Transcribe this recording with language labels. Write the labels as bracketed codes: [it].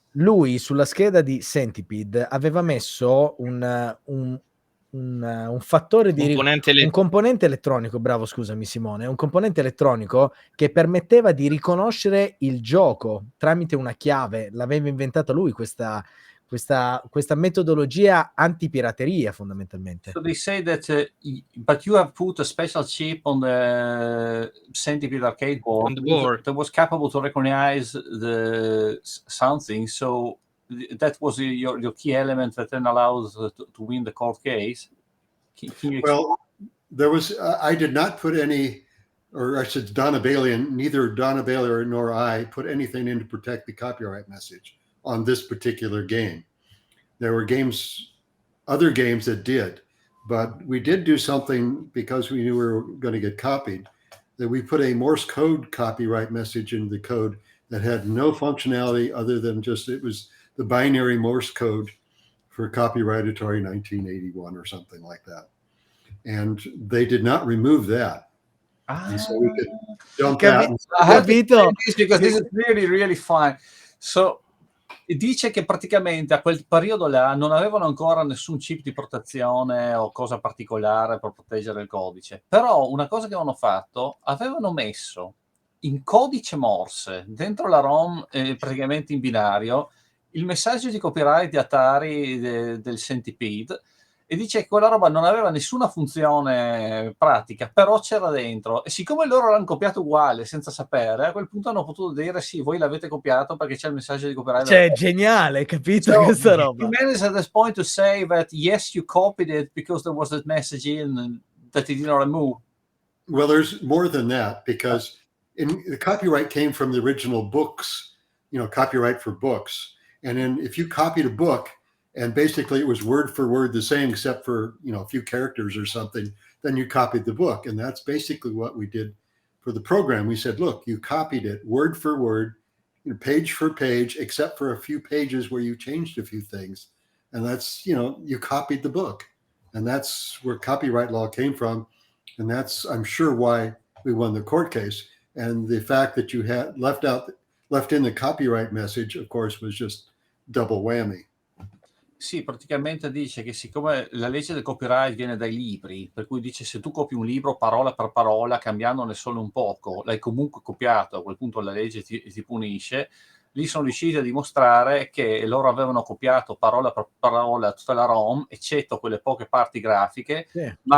[it] Lui sulla scheda di Centipede aveva messo un fattore di un componente elettronico, bravo, scusami Simone, un componente elettronico che permetteva di riconoscere il gioco tramite una chiave. L'aveva inventata lui questa metodologia antipirateria, fondamentalmente. [en] So they say that but you have put a special chip on the Centipede arcade board, on the board that was capable to recognize the something, so that was your key element that then allows to win the court case. Can you well, there was I did not put any, or I said Dona Bailey, and neither Dona Bailey nor I put anything in to protect the copyright message on this particular game. There were other games that did, but we did do something because we knew we were going to get copied, that we put a Morse code copyright message into the code that had no functionality other than just, it was the binary Morse code for copyright Atari 1981 or something like that. And they did not remove that. And so we could dump that. I have to because this is really, really fun. [it] So, dice che praticamente a quel periodo là non avevano ancora nessun chip di protezione o cosa particolare per proteggere il codice. Però una cosa che avevano fatto, avevano messo in codice Morse dentro la ROM, praticamente in binario, il messaggio di copyright di Atari del Centipede, e dice che quella roba non aveva nessuna funzione pratica, però c'era dentro, e siccome loro l'hanno copiato uguale senza sapere, a quel punto hanno potuto dire sì, voi l'avete copiato perché c'è il messaggio di copyright. Cioè, geniale, capito questa roba? [en] He managed at this point to say that yes, you copied it because there was that message in that he didn't remove. Well, there's more than that, because the copyright came from the original books, copyright for books. And then if you copied a book and basically it was word for word the same, except for, a few characters or something, then you copied the book. And that's basically what we did for the program. We said, look, you copied it word for word, page for page, except for a few pages where you changed a few things. And that's, you copied the book. And that's where copyright law came from. And that's, I'm sure, why we won the court case. And the fact that you had left in the copyright message, of course, was just double whammy. [it] Sì, praticamente dice che siccome la legge del copyright viene dai libri, per cui dice se tu copi un libro parola per parola, cambiandone solo un poco, l'hai comunque copiato, a quel punto la legge ti punisce. Lì sono riusciti a dimostrare che loro avevano copiato parola per parola tutta la ROM, eccetto quelle poche parti grafiche, ma